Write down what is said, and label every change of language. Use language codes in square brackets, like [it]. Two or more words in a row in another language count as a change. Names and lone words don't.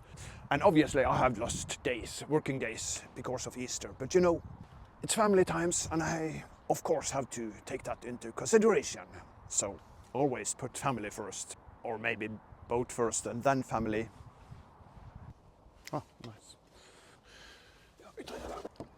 [en] And obviously I have lost days, working days, because of Easter. But you know, it's family times, and I of course have to take that into consideration. So always put family first, or maybe boat first and then family. Oh, nice. [sv] Ja, vi tar det där.